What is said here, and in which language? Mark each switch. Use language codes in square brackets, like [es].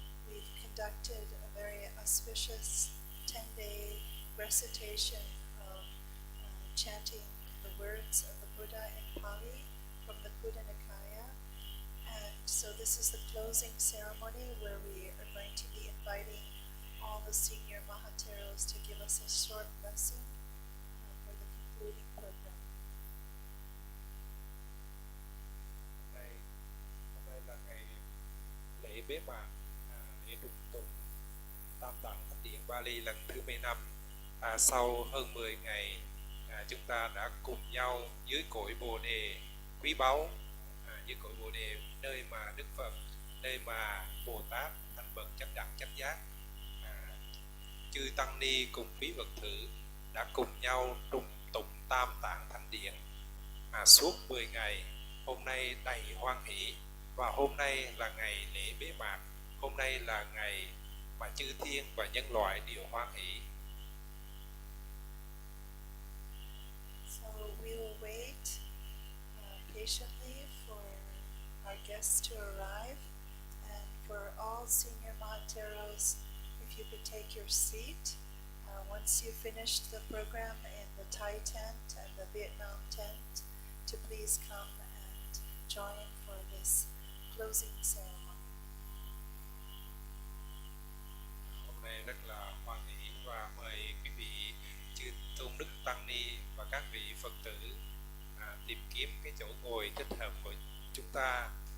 [en] We've conducted a very auspicious 10-day recitation of chanting the words of the Buddha in Pali from the Buddha Nikaya. And so this is the closing ceremony where we are going to be inviting all the senior Mahateros to give us a short lesson for the concluding program. [vi] Hôm nay là ngày lễ bế mạc lễ trung tụng Tam Tạng Thánh Điện Bali lần thứ 15. Sau hơn 10 ngày chúng ta đã cùng nhau dưới cội Bồ đề quý báu, dưới cội Bồ đề nơi mà Đức Phật nơi mà Bồ Tát thành bậc chánh đẳng chánh giác, chư tăng ni cùng quý Phật tử đã cùng nhau trung tụng Tam Tạng Thánh Điện suốt 10 ngày. Hôm nay đầy hoan hỷ, và hôm nay là ngày lễ bế mạc. Hôm nay là ngày mà chư thiên và nhân loại đều hoan hỷ. [en] So we will wait patiently for our guests to arrive, and for all senior Mahateros, if you could take your seat. Once you finished the program in the Thai tent and the Vietnam tent, to please come and join for this closing ceremony. [vi] Hôm nay rất là hoan hỷ, và mời quý vị chư tôn đức tăng ni và các vị Phật tử tìm kiếm cái chỗ ngồi thích hợp của chúng ta.